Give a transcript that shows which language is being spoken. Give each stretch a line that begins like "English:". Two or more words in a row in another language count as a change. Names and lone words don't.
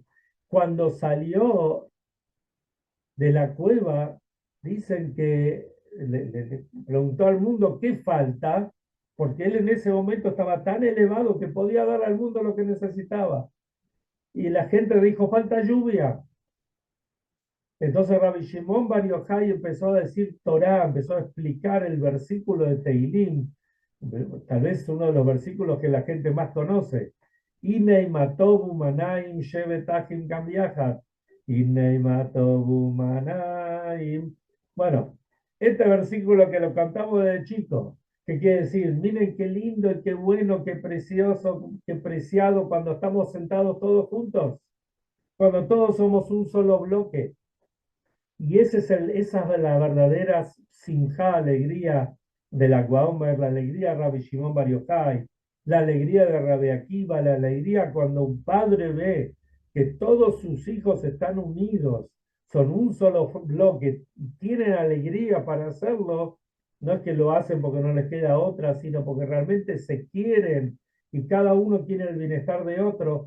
Spanish: Cuando salió de la cueva, dicen que le preguntó al mundo qué falta, porque él en ese momento estaba tan elevado que podía dar al mundo lo que necesitaba. Y la gente dijo, falta lluvia. Entonces Rabbi Shimon Bar Yochai empezó a decir Torah, empezó a explicar el versículo de Teilim, tal vez uno de los versículos que la gente más conoce.
Hebrew: הנה מה טוב ומה נעים שבת אחים גם יחד. הנה מה טוב ומה נעים.
Spanish: Bueno, este versículo que lo cantamos desde chico, que quiere decir, miren qué lindo y qué bueno, qué precioso, qué preciado cuando estamos sentados todos juntos, cuando todos somos un solo bloque. Y esa es la verdadera sinjá, alegría de la Guaomer, la alegría de Rabbi Shimon Bar Yochai, la alegría de Rabbi Akiva, la alegría cuando un padre ve que todos sus hijos están unidos, son un solo bloque, y tienen alegría para hacerlo, no es que lo hacen porque no les queda otra, sino porque realmente se quieren y cada uno quiere el bienestar de otro.